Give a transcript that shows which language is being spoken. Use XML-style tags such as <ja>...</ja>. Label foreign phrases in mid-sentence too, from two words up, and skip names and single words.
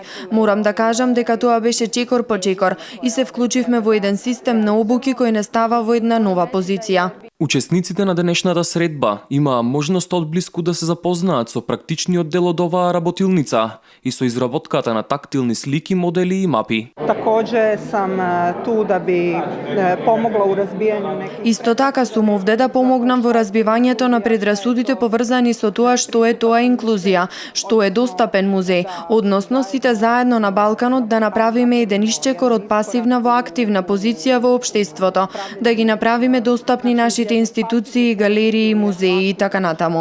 <mk>Морам да кажам дека тоа беше чекор по чекор и се вклучивме во еден систем на обуки кој не става во една нова позиција. Учесниците на денешната средба имаа можност одблиску да се запознаат со практичниот дел од оваа работилница и со изработката на тактилни слики, модели и мапи.</mk> <sr>Takođe sam tu da bi pomogla u razbijanju nekih...</sr> <mk>Исто така сум овде да помогнам во разбивањето на предрасудите поврзани со тоа што е тоа инклузија, што е достапен музеј, односно сите заедно на Балканот да направиме еден исчекор од пасивна во активна позиција во општеството, да ги направиме достапни нашите институции, галерии, музеи и така натаму.</mk>